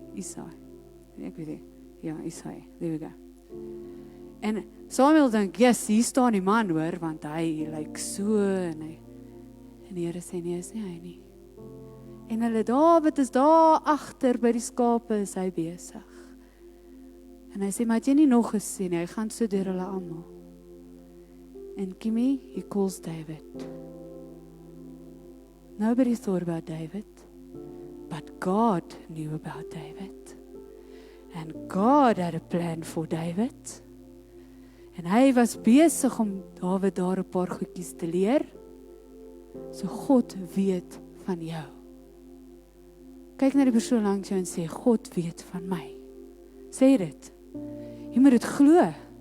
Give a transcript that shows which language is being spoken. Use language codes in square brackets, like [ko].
[af] Isai. Ek weet nie. Ja, Isai. [en] There we go. [af] En Samuel dink, yes, hier staan die man hoor, want hy lyk so, en die Here sê, nee, is nie hy nie. En hulle, Dawid is daar agter by die skape, is hy besig. En hy sê, maar het jy nie nog gesien, hy gaan so deur hulle almal. [en] And Kimmy, he calls David. Nobody thought about David, but God knew about David. And God had a plan for David. [af] En hy was besig om Dawid daar 'n paar goedjies te leer. So God weet van jou. Kyk na die persoon langs jou en sê, God weet van my. Sê dit. Jy moet dit glo.